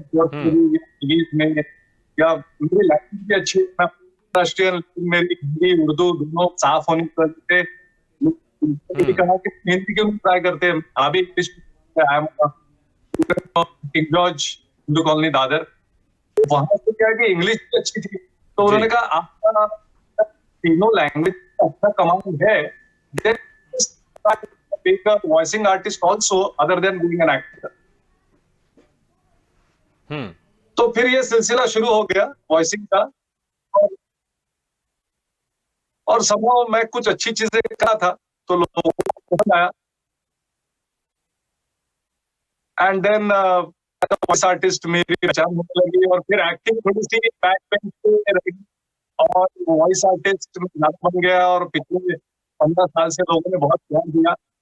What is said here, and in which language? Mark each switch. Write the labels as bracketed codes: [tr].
[hi] तुम्हारी, इंग्लिश में, या मेरी लैंग्वेज भी अच्छी है, मैं राष्ट्रीय, मेरी हिंदी उर्दू दोनों साफ होने की वजह से कहा कि हिंदी क्यों ट्राई करते हैं, अभी English king George Hindu colony Dadar, तो वहां से क्या है कि इंग्लिश भी अच्छी थी, तो जी। उन्होंने कहा आपका तीनों लैंग्वेज अच्छा कमांड है, [en] then be a voicing artist also other than being an actor. Hmm. [hi] तो फिर ये सिलसिला शुरू हो गया वॉइसिंग का, और, और somehow मैं कुछ अच्छी चीजें कर रहा था तो लोगों को पसंद आया, एंड देन वॉइस आर्टिस्ट मेरी पहचान होने लगी, और फिर एक्टिंग थोड़ी सी बैक बेंच पे रही, और वॉइस आर्टिस्ट बन गया, और पिछले 15 साल से लोगों ने बहुत ध्यान दिया।